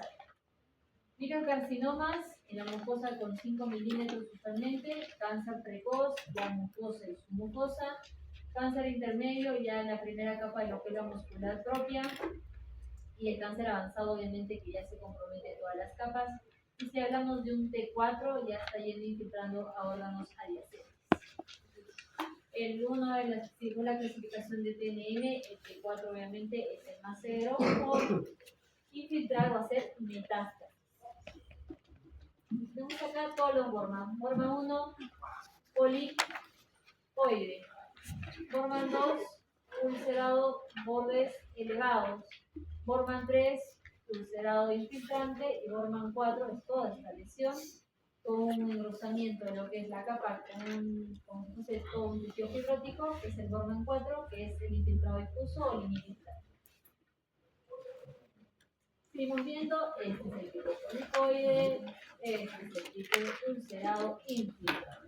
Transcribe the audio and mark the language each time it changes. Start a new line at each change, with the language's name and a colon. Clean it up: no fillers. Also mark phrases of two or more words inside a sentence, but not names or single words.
Spanish: Microcarcinomas en la mucosa con 5 milímetros usualmente, cáncer precoz, la mucosa y su mucosa, cáncer intermedio ya en la primera capa de la célula muscular propia, y el cáncer avanzado obviamente que ya se compromete todas las capas, y si hablamos de un T4 ya está yendo infiltrando a órganos adyacentes. El 1 de según la clasificación de TNM, el T4 obviamente es el más severo por infiltrar o hacer metástasis. Tenemos acá todos los Borman. Borman 1, polipoide. Borman 2, ulcerado, bordes elevados. Borman 3, ulcerado infiltrante. Y Borman 4 es toda esta lesión con un engrosamiento de lo que es la capa con todo un tejido fibrótico, que es el Borman 4, que es el infiltrado difuso o linealista. Seguimos viendo, este es el tipo polipoide, este es el tipo ulcerado infiltrante.